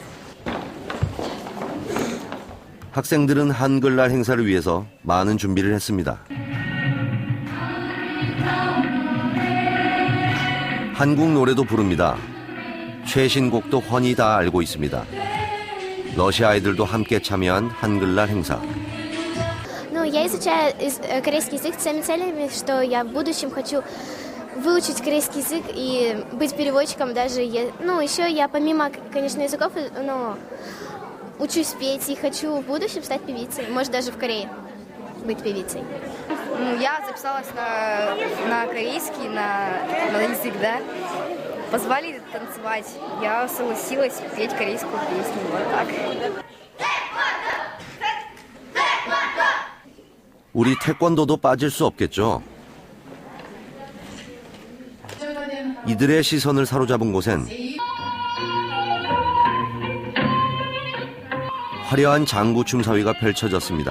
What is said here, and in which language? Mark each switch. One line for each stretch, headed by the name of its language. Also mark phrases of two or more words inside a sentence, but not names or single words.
Korean: 학생들은 한글날 행사를 위해서 많은 준비를 했습니다. 한국 노래도 부릅니다. 최신곡도 훤히 다 알고 있습니다. 러시아 아이들도 함께 참여한 한글날 행사.
Russian: Ну, я изучаю корейский язык с теми целями, что я в будущем хочу выучить корейский язык и быть переводчиком даже. Ну, еще я помимо, конечно, языков, но учусь петь и хочу в будущем стать певицей. Может, даже в Корее быть певицей. Я записалась на корейский, на язык, да. Позвали танцевать. Я согласилась петь корейскую песню. Вот так.
Korean: 우리 태권도도 빠질 수 없겠죠. 이들의 시선을 사로잡은 곳엔 화려한 장구춤 사위가 펼쳐졌습니다.